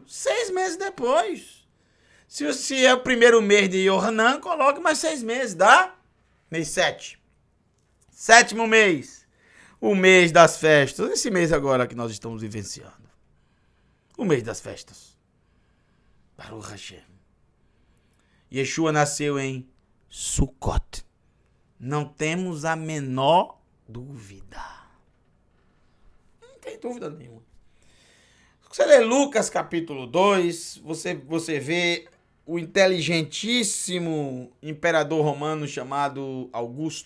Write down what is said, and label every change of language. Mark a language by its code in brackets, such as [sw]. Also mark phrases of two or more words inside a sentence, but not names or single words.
[pt] 6 meses depois. Se é o primeiro mês de Yohanan, coloque mais 6 meses, dá? Mês 7. 7º mês. O mês das festas. Esse mês agora que nós estamos vivenciando. O mês das festas. [he] ברוך השם. [pt] Yeshua nasceu em Sukkot. Não temos a menor dúvida. Não tem dúvida nenhuma. Você lê Lucas capítulo 2, você vê o inteligentíssimo imperador romano chamado Augusto.